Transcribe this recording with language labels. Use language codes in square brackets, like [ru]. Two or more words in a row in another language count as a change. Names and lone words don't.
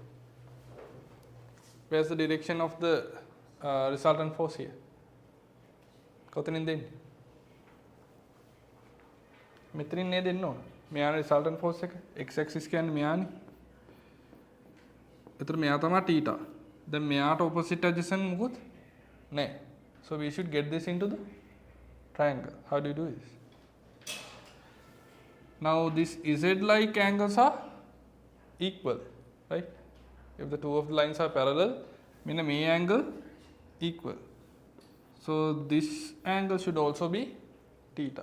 [en] Where's the direction of the resultant force here? [si] කොතනින්ද එන්නේ? මෙතනින් නේද එන්න ඕන. මෙයානේ [en] resultant force [si] එක. [en] x axis [si] කියන්නේ මෙයානේ. එතකොට මෙයා තමයි θ. දැන් මෙයාට [en] opposite adjacent [si] මොකුත් නැහැ. [en] So we should get this into the triangle. How do you do this? Now this z-like angles are equal, right? If the two of the lines are parallel, mean may angle equal. So this angle should also be theta.